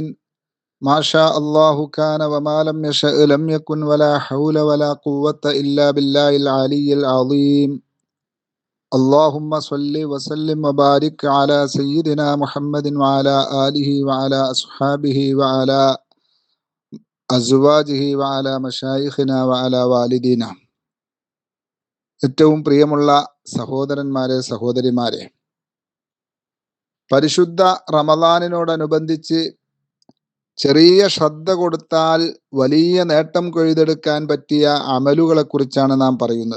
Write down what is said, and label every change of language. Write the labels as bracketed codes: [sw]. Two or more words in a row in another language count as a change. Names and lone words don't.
[ar] ما شاء الله كان وما لم يشأ لم يكن ولا حول ولا قوة إلا بالله العلي العظيم. اللهم صل وسلم وبارك على سيدنا محمد وعلى آله وعلى أصحابه وعلى أزواجه وعلى مشايخنا وعلى والدينا. [ml] ഏറ്റവും പ്രിയമുള്ള സഹോദരന്മാരെ, സഹോദരിമാരെ, പരിശുദ്ധ റമദാനിനോടനുബന്ധിച്ച് ചെറിയ ശ്രദ്ധ കൊടുത്താൽ വലിയ നേട്ടം കൊയ്തെടുക്കാൻ പറ്റിയ അമലുകളെ കുറിച്ചാണ് നാം പറയുന്നത്.